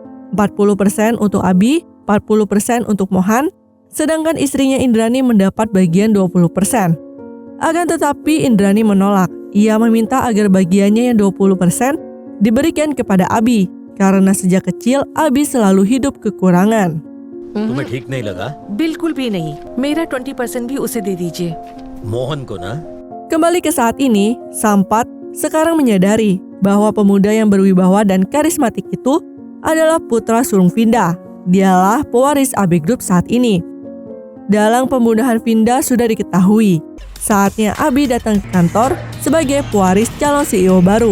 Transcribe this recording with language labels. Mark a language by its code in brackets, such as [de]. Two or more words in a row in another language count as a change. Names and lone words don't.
[id] 40% untuk Abi, 40% untuk Mohan, sedangkan istrinya Indrani mendapat bagian 20%. Akan tetapi Indrani menolak. Ia meminta agar bagiannya yang 20% diberikan kepada Abi karena sejak kecil Abi selalu hidup kekurangan. [hi] तुम्हें ठीक नहीं लगा? बिल्कुल भी नहीं, मेरा 20% भी उसे दे दीजिए। मोहन को ना? [id] Kembali ke saat ini, Sampath sekarang menyadari bahwa pemuda yang berwibawa dan karismatik itu adalah putra sulung Vinda. Dialah pewaris AB Group saat ini. Dalang pembunuhan Vinda sudah diketahui. Saatnya Abi datang ke kantor sebagai pewaris calon CEO baru.